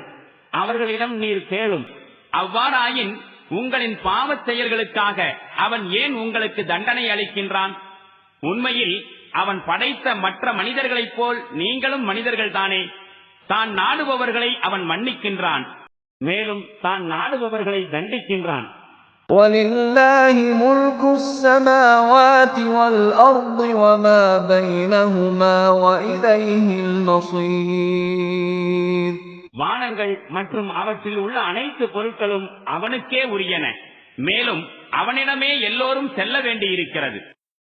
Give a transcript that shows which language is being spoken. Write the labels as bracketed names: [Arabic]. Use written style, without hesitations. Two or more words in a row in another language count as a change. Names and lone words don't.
[Tamil] அவர்களிடம் நீர் கேளும், அவ்வாறாயின் உங்களின் பாவச் செயல்களுக்காக அவன் ஏன் உங்களுக்கு தண்டனை அளிக்கின்றான்? உண்மையில் அவன் படைத்த மற்ற மனிதர்களைப் போல் நீங்களும் மனிதர்கள்தானே. தான் நாடுபவர்களை அவன் மன்னிக்கின்றான், மேலும் தான் நாடுபவர்களை தண்டிக்கின்றான். [Arabic] وَلِلَّهِ مُلْكُ السَّمَاوَاتِ وَالْأَرْضِ وَمَا بَيْنَهُمَا وَإِلَيْهِ الْمَصِيرُ. [Tamil] வானங்கள் மற்றும் அவற்றில் உள்ள அனைத்து பொருட்களும் அவனுக்கே உரியன, மேலும் அவனிடமே எல்லோரும் செல்ல வேண்டியிருக்கிறது.